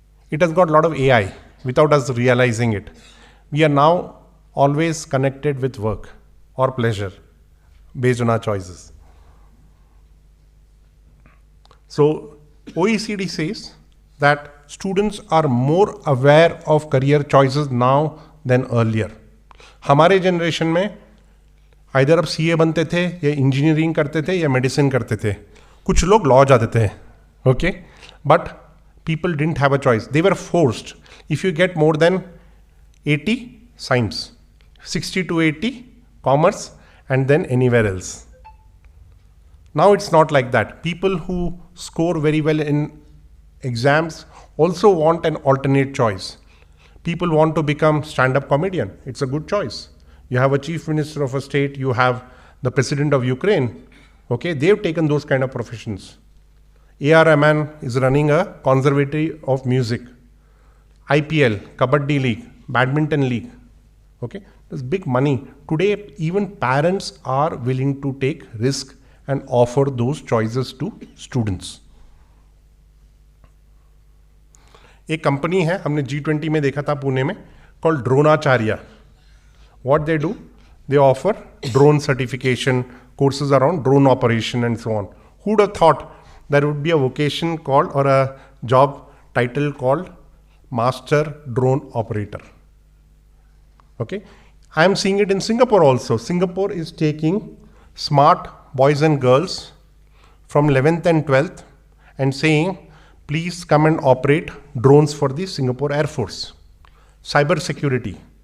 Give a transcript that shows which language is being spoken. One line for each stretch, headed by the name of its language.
English: It has got a lot of AI without us realizing it. We are now always connected with work or pleasure based on our choices. So OECD says that students are more aware of career choices now than earlier.
Hindi: हमारे generation में either अब CA बनते थे या engineering करते थे या medicine करते थे. कुछ लोग लॉ जाते थे.
English: Okay, but people didn't have a choice. They were forced. If you get more than 80, science, 60 to 80, commerce, and then anywhere else. Now it's not like that. People who score very well in exams also want an alternate choice. People want to become stand-up comedian. It's a good choice. You have a chief minister of a state, you have the president of Ukraine. Okay, they've taken those kind of professions. A.R. Rahman is running a conservatory of music. IPL, Kabaddi League, Badminton League. Okay, there's big money. Today, even parents are willing to take risk and offer those choices to students.
Hindi: एक company है, हमने G20 में देखा था पुणे में,
English: called Dronacharya. What they do? They offer drone certification, courses around drone operation and so on. Who would have thought there would be a vocation called, or a job title called Master Drone Operator? Okay, I am seeing it in Singapore also. Singapore is taking smart boys and girls from 11th and 12th and saying, please come and operate drones for the Singapore Air Force. Cyber security.